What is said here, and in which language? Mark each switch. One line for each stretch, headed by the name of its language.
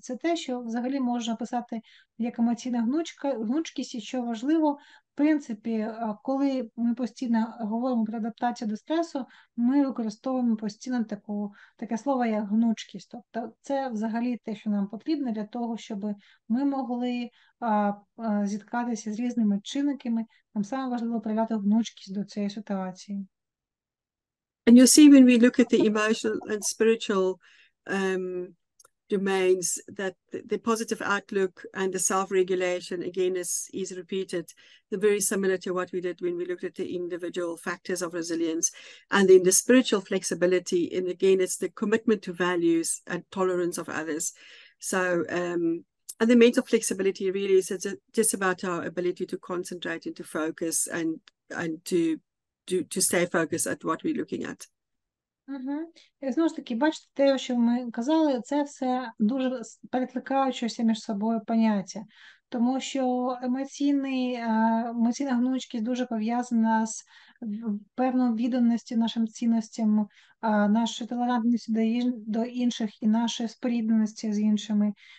Ukrainian: Це те, що взагалі можна писати як емоційна гнучкість, і що важливо, в принципі, коли ми постійно говоримо про адаптацію до стресу, ми використовуємо постійно таке слово, як гнучкість. Тобто це взагалі те, що нам потрібно для того, щоб ми могли зіткатися з різними чинниками. Нам саме важливо проявляти гнучкість до цієї ситуації.
English: And you'll see when we look at the emotional and spiritual domains that the positive outlook and the self-regulation, again, is repeated. They're very similar to what we did when we looked at the individual factors of resilience. And then the spiritual flexibility, and again, it's the commitment to values and tolerance of others. So, and the mental flexibility really is just about our ability to concentrate and to focus and to stay focused at what we're looking at. Угу.
Ukrainian: І знову ж таки, бачите, те, що ми казали, це все дуже перекликаючися між собою поняття. Тому що емоційна гнучкість дуже пов'язана з певною відданістю нашим цінностям, нашою толерантністю до інших і нашою спорідненості з іншими.